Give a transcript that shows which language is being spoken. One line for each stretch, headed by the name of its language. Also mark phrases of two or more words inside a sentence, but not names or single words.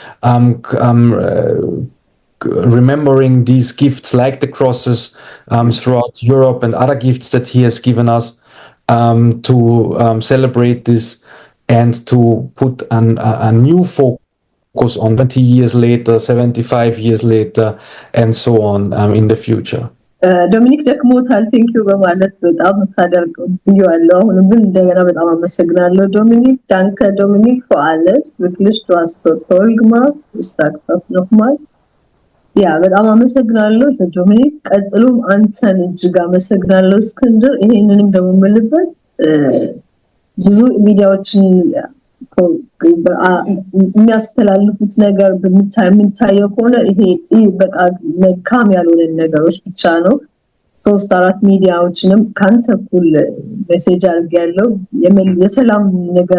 English: remembering these gifts like the crosses throughout Europe and other gifts that He has given us, to celebrate this and to put a new focus on 20 years later, 75 years later, and so on in the future.
Amharic: ዶሚኒክ ደክሞታል ቴንኪው በማለት በጣም ሳደርገው ይዋለው አሁንም ግን እንደገና በጣም አመሰግናለሁ ዶሚኒክ ዳንከ ዶሚኒክ
German: for alles wirklich du hast so toll gemacht ich sag das nochmal
Amharic: ያ በጣም አመሰግናለሁ ዶሚኒክ ቀጥሎም አንተን እጅግ አመሰግናለሁ እስክንድር ይሄንንም ደግሞ መልበት ብዙ ሚዲያዎችን የሚያስተላልፉት ነገር በሚታየው ከሆነ ይሄ በቃ መልካም ያልሆነ ነገሮች ብቻ ነው 3-4 ሚዲያዎችንም ካንተ
English: cool message
Amharic: አድርጌያለሁ የሰላም ነገር